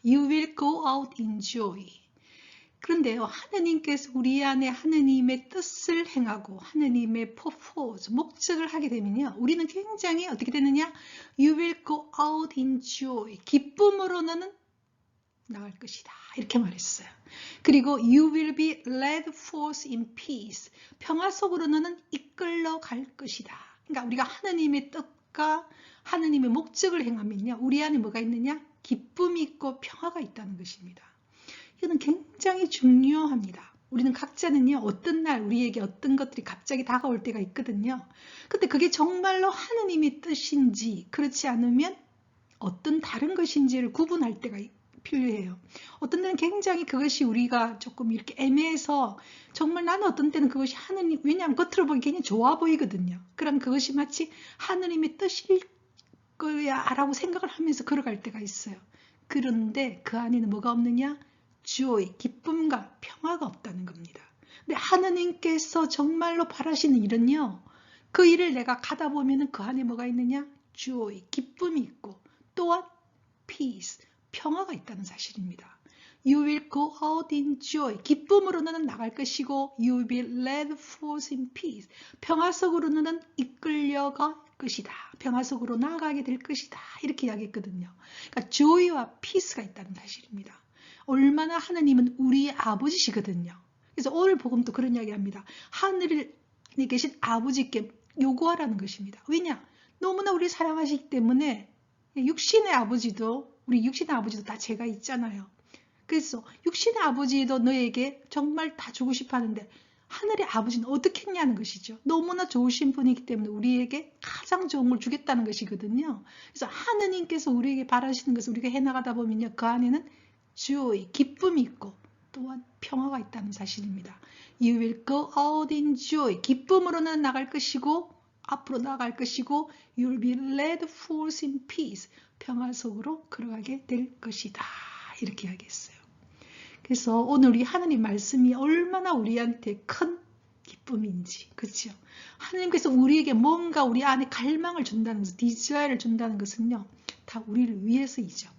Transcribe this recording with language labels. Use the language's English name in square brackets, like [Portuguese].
[English] You will go out in joy. [Korean] 그런데요, 하느님께서 우리 안에 하느님의 뜻을 행하고 하느님의 purpose, 목적을 하게 되면요, 우리는 굉장히 어떻게 되느냐? [English] You will go out in joy. [Korean] 기쁨으로는 나갈 것이다. 이렇게 말했어요. 그리고 [English] you will be led forth in peace. [Korean] 평화 속으로 너는 이끌러 갈 것이다. 그러니까 우리가 하느님의 뜻과 하느님의 목적을 행하면요, 우리 안에 뭐가 있느냐? 기쁨이 있고 평화가 있다는 것입니다. 이거는 굉장히 중요합니다. 우리는 각자는요, 어떤 날 우리에게 어떤 것들이 갑자기 다가올 때가 있거든요. 근데 그게 정말로 하느님의 뜻인지 그렇지 않으면 어떤 다른 것인지를 구분할 때가 필요해요. 어떤 때는 굉장히 그것이 우리가 조금 이렇게 애매해서 정말 나는 어떤 때는 그것이 하느님, 왜냐하면 겉으로 보기 굉장히 좋아 보이거든요. 그럼 그것이 마치 하느님의 뜻일 거야 라고 생각을 하면서 걸어갈 때가 있어요. 그런데 그 안에는 뭐가 없느냐? joy, 기쁨과 평화가 없다는 겁니다. 근데 하느님께서 정말로 바라시는 일은요, 그 일을 내가 가다 보면은 그 안에 뭐가 있느냐? joy, 기쁨이 있고 또한 peace, 평화가 있다는 사실입니다. [English] You will go out in joy. [Korean] 기쁨으로 너는 나갈 것이고 [English] you will be led forth in peace. [Korean] 평화 속으로 너는 이끌려갈 것이다. 평화 속으로 나아가게 될 것이다. 이렇게 이야기했거든요. 그러니까 joy와 peace가 있다는 사실입니다. 얼마나 하느님은 우리의 아버지시거든요. 그래서 오늘 복음도 그런 이야기합니다. 하늘에 계신 아버지께 요구하라는 것입니다. 왜냐? 너무나 우리 사랑하시기 때문에 육신의 아버지도 우리 육신의 아버지도 다 죄가 있잖아요. 그래서 육신의 아버지도 너에게 정말 다 주고 싶어 하는데 하늘의 아버지는 어떻게 했냐는 것이죠. 너무나 좋으신 분이기 때문에 우리에게 가장 좋은 걸 주겠다는 것이거든요. 그래서 하느님께서 우리에게 바라시는 것을 우리가 해나가다 보면요, 그 안에는 joy, 기쁨이 있고 또한 평화가 있다는 사실입니다. [English] You will go out in joy. [Korean] 기쁨으로는 나갈 것이고 앞으로 나아갈 것이고 [English] You will be led forth in peace. [Korean] 평화 속으로 걸어가게 될 것이다. 이렇게 이야기했어요. 그래서 오늘 우리 하나님 말씀이 얼마나 우리한테 큰 기쁨인지, 그렇죠? 하나님께서 우리에게 뭔가 우리 안에 갈망을 준다는 것, 디자이어를 준다는 것은요, 다 우리를 위해서이죠.